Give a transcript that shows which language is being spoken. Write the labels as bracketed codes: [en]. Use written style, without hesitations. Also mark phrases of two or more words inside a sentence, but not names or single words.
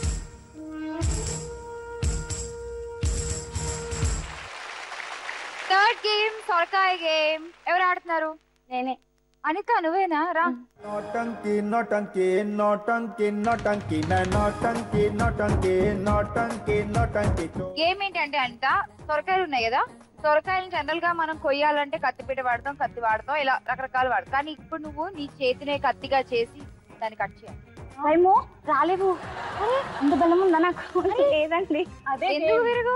[en] third game [te] సొరకాయ గేమ్ ఎవరు ఆడుతున్నారు? నేనే. అనిత నువ్వేనా? రా. [hi] नौटंकी नौटंकी नौटंकी नौटंकी मैं नौटंकी नौटंकी नौटंकी नौटंकी [te] గేమ్ ఏంటంటే అంట సొరకాయలు ఉన్నాయి కదా, సొరకాయలు జనరల్ గా మనం కొయ్యాలంటే కత్తిపీట వాడతాం, కత్తి వాడతాం, ఇలా రకరకాలు వాడతాం. కానీ ఇప్పుడు నువ్వు నీ చేతినే కత్తిగా చేసి దాన్ని కట్ చేయాలి. ఏమో రాలేవు. అంత బలం ఉందా నాకు? లేదండి. అదే ఎందుకు విరుగు?